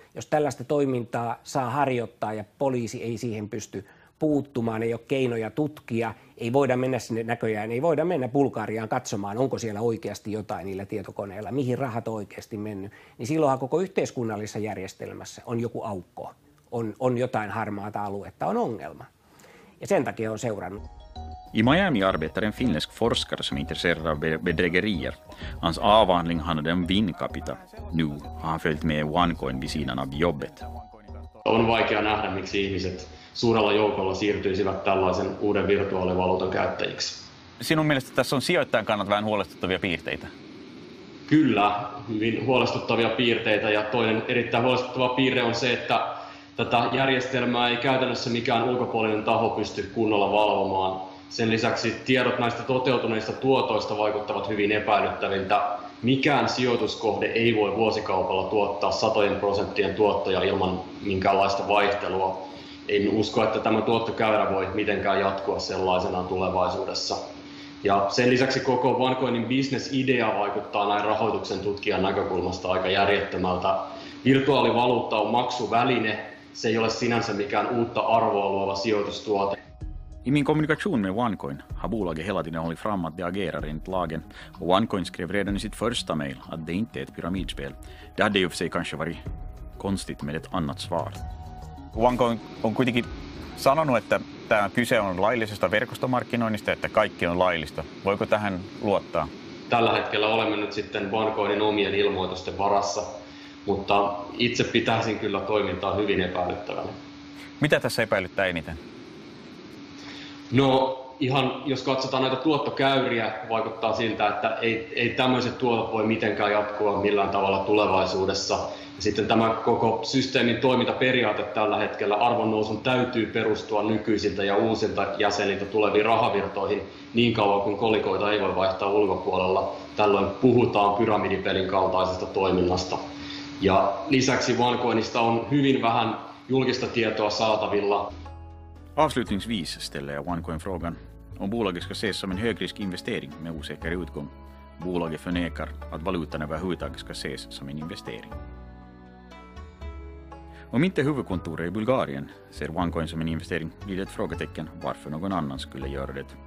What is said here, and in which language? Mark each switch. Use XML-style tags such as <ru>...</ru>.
<fi>Jos tällaista toimintaa saa harjoittaa ja poliisi ei siihen pysty puuttumaan, ei ole keinoja tutkia, ei voida mennä sinne näköjään, ei voida mennä Bulgariaan katsomaan, onko siellä oikeasti jotain niillä tietokoneilla, mihin rahat on oikeasti mennyt, niin silloinhan koko yhteiskunnallisessa järjestelmässä on joku aukko, on jotain harmaata aluetta, on ongelma. Ja sen takia on seurannut.</fi> <sv>I Miami arbetar en finländsk forskare som är intresserad av bedrägerier. Hans avhandling handlade om Wincapita. Nu har han följt med OneCoin vid sidan av jobbet.</sv> <fi>On vaikea nähdä, miksi ihmiset suurella joukolla siirtyisivät tällaisen uuden virtuaalivaluutan käyttäjiksi. Sinun mielestä tässä on sijoittajan kannalta vähän huolestuttavia piirteitä? Kyllä, hyvin huolestuttavia piirteitä, ja toinen erittäin huolestuttava piirre on se, että tätä järjestelmää ei käytännössä mikään ulkopuolinen taho pysty kunnolla valvomaan. Sen lisäksi tiedot näistä toteutuneista tuotoista vaikuttavat hyvin epäilyttäviltä. Mikään sijoituskohde ei voi vuosikaupalla tuottaa 100% tuottoja ilman minkäänlaista vaihtelua. En usko, että tämä tuottokäyrä voi mitenkään jatkua sellaisenaan tulevaisuudessa. Ja sen lisäksi koko OneCoinin bisnesidea vaikuttaa näin rahoituksen tutkijan näkökulmasta aika järjettömältä. Virtuaalivaluutta on maksuväline, se ei ole sinänsä mikään uutta arvoa luova sijoitustuote.</fi> <sv>I min kommunikation med OneCoin har bolaget hela tiden hållit fram att det agerar enligt lagen, och OneCoin skrev redan i sitt första mejl att det inte är ett pyramidspel. Det hade ju för sig kanske varit konstigt med ett annat svar.</sv> <fi>OneCoin on kuitenkin sanonut, että tämä kyse on laillisesta verkostomarkkinoinnista, että kaikki on laillista. Voiko tähän luottaa? Tällä hetkellä olemme nyt sitten OneCoinin omien ilmoitusten varassa, mutta itse pitäisin kyllä toimintaa hyvin epäilyttävänä. Mitä tässä epäilyttää eniten? No ihan jos katsotaan näitä tuottokäyriä, vaikuttaa siltä, että ei tämmöiset tuotot voi mitenkään jatkua millään tavalla tulevaisuudessa. Ja sitten tämä koko systeemin toimintaperiaate tällä hetkellä, arvonnousun täytyy perustua nykyisiltä ja uusilta jäseniltä tuleviin rahavirtoihin niin kauan kuin kolikoita ei voi vaihtaa ulkopuolella. Tällöin puhutaan pyramidipelin kaltaisesta toiminnasta. Ja lisäksi OneCoinista on hyvin vähän julkista tietoa saatavilla.</fi> <sv>Avslutningsvis ställer jag OneCoin frågan om bolaget ska ses som en högriskinvestering med osäker utgång. Bolaget förnekar att valutan överhuvudtaget ska ses som en investering. Om inte huvudkontoret i Bulgarien ser OneCoin som en investering blir det ett frågetecken varför någon annan skulle göra det.</sv>